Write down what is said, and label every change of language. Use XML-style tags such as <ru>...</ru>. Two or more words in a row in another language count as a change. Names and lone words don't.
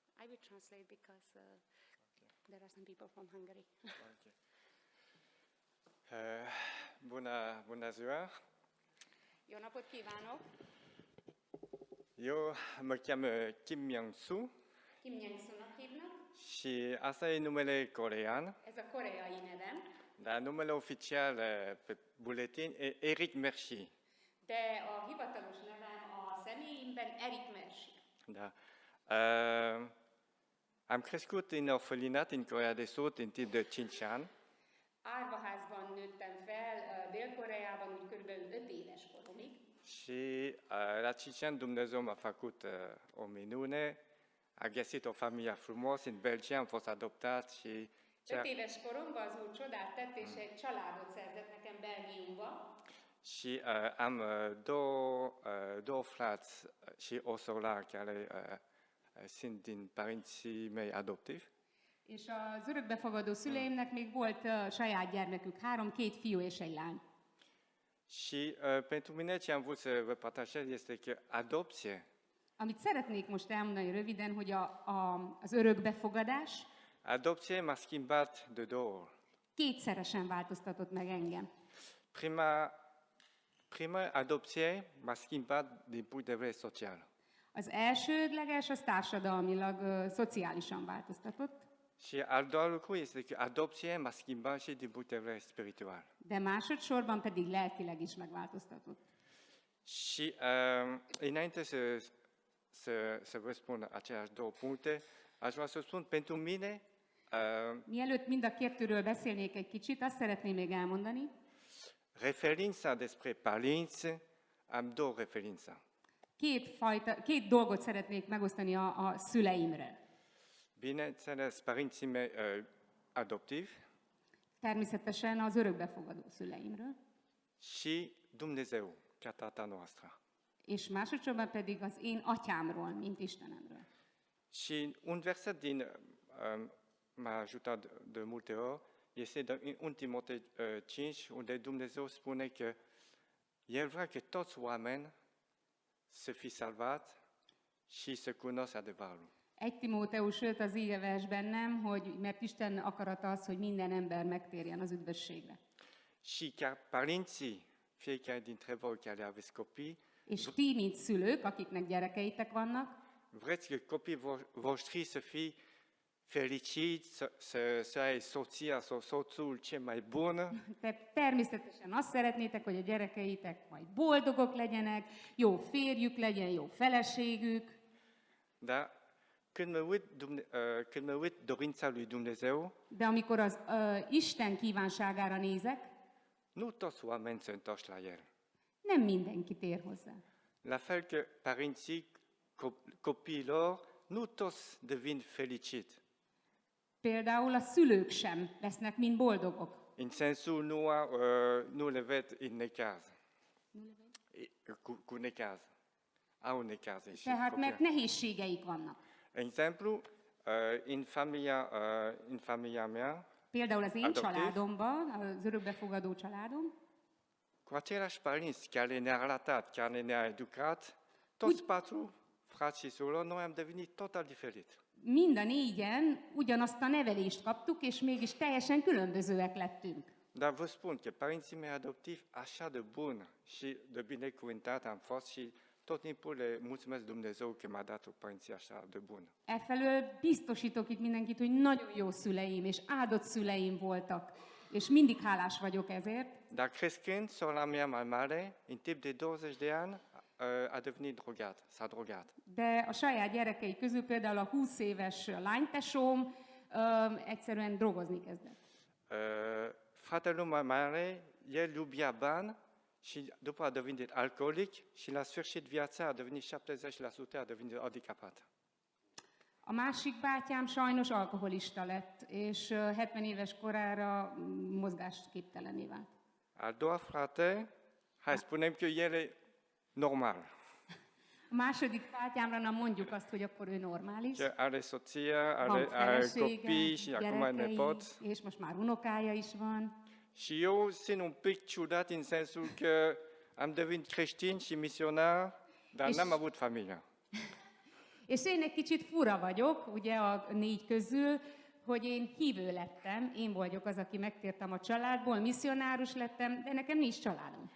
<en>will translate because there are some people from Hungary.</en> <ro>Bună ziua!</ro> <hu>Jó napot kívánok!</hu> <ro>Eu mă cheamă Kim Myung-soo</ro> <hu>Kim Myung-soonak hívnak.</hu> <ro>și asta e numele corean,</ro> <hu>Ez a koreai nevem,</hu> <ro>dar numele oficial pe buletin e Eric Mercier.</ro> <hu>de a hivatalos nevem a személyimben Erik Mercier.</hu> <ro>Da. Am crescut în orfelinat în Coreea de Sud în timp de 5 ani</ro> <hu>Árvaházban nőttem fel Dél-Koreában, úgy körülbelül 5 éves koromig.</hu> <ro>și la 5 ani Dumnezeu m-a făcut o minune, a găsit o familie frumoasă în Belgia, am fost adoptat și</ro> <hu>5 éves koromban az Úr csodát tett, és egy családot szerzett nekem Belgiumba.</hu> <ro>și am două frați și o soră care sunt din părinții mei adoptivi.</ro> <hu>És az örökbefogadó szüleimnek még volt saját gyermekük, 3, 2 fiú és egy lány.</hu> <ro>Și pentru mine ce am vrut să vă partajez este că adopție,</ro> <hu>Amit szeretnék most elmondani röviden, hogy az örökbefogadás</hu> <ro>adopție m-a schimbat de două ori.</ro> <hu>kétszeresen változtatott meg engem.</hu> <ro>Prima adopție m-a schimbat din punct de vedere social.</ro> <hu>Az elsődleges, az társadalmilag, szociálisan változtatott,</hu> <ro>Și al doilea lucru este că adopție m-a schimbat și din punct de vedere spiritual.</ro> <hu>de másodszorban pedig lelkileg is megváltoztatott.</hu> <ro>Și înainte să vă spun aceleași două puncte, aș vrea să spun pentru mine</ro> <hu>Mielőtt mind a kettőről beszélnék egy kicsit, azt szeretném még elmondani,</hu> <ro>referința despre părinți, am două referințe.</ro> <hu>két dolgot szeretnék megosztani a szüleimről.</hu> <ro>Bineînțeles, părinții mei adoptivi</ro> <hu>Természetesen az örökbefogadó szüleimről,</hu> <ro>și Dumnezeu, ca tata noastră.</ro> <hu>és másodszorban pedig az én atyámról, mint Istenemről.</hu> <ro>Și un verset din m-a ajutat de multe ori este în 1 Timotei 5, unde Dumnezeu spune că El vrea că toți oameni să fie salvați și să cunoască adevărul.</ro> <hu>1 Timóteus 5 az ígéves bennem, hogy mert Isten akarata az, hogy minden ember megtérjen az üdvösségre.</hu> <ro>Și chiar părinții, fiecare dintre voi care aveți copii,</ro> <hu>És ti, mint szülők, akiknek gyerekeitek vannak,</hu> <ro>vreți că copiii voștri să fie fericiți, să ai soția sau soțul cel mai bun.</ro> <hu>te természetesen azt szeretnétek, hogy a gyerekeitek majd boldogok legyenek, jó férjük legyen, jó feleségük,</hu> <ro>Dar când mă uit dorința lui Dumnezeu,</ro> <hu>de amikor az Isten kívánságára nézek,</hu> <ro>nu toți oamenii se întorc la El.</ro> <hu>nem mindenki tér hozzá.</hu> <ro>La fel că părinții copiilor, nu toți devin fericiți.</ro> <hu>Például a szülők sem lesznek mind boldogok.</hu> <ro>În sensul nu le ved în necaz. Cu necaz. Au necaz.</ro> <hu>Tehát mert nehézségeik vannak.</hu> <ro>Exemplu, în familia mea,</ro> <hu>Például az én adoptív. családomban, az örökbefogadó családom,</hu> <ro>cu aceiași părinți care ne-a arătat, care ne-a educat, toți patru frați și surori, noi am devenit total diferit.</ro> <hu>mind a négyen ugyanazt a nevelést kaptuk, és mégis teljesen különbözőek lettünk.</hu> <ro>Dar vă spun că părinții mei adoptivi așa de bun și de binecuvântat am fost și tot timpul le mulțumesc Dumnezeu că m-a dat o părinție așa de bună.</ro> <hu>Efelől biztosítok itt mindenkit, hogy nagyon jó szüleim és áldott szüleim voltak, és mindig hálás vagyok ezért.</hu> <ro>Dar crescând, sora mea mai mare, în timp de 20 de ani, a devenit drogat, s-a drogat.</ro> <hu>De a saját gyerekei közül például a 20 éves lánytesóm egyszerűen drogozni kezdett.</hu> <ro>Fratele mai mare, el iubea bani și după a devenit alcoolic și la sfârșit viața a devenit 70%, a devenit handicapat.</ro> <hu>A másik bátyám sajnos alkoholista lett, és 70 éves korára mozgásképtelené vált.</hu> <ro>Al doua frate, hai spunem că el e normal.</ro> <hu>A második bátyámra nem mondjuk azt, hogy akkor ő normális.</hu> <ro>Că are soția,</ro> <hu>Van</hu> <ro>are</ro> <hu>felesége,</hu> <ro>copii și acum</ro> <hu>gyerekei,</hu> <ro>nepoți.</ro> <hu>és most már unokája is van.</hu> <ro>Și eu sunt un pic ciudat în sensul că am devenit creștin și misionar, dar n-am avut familie.</ro> <hu>És én egy kicsit fura vagyok, ugye a 4 közül, hogy én hívő lettem, én vagyok az, aki megtértem a családból, misszionárus lettem, de nekem nincs családom.</hu>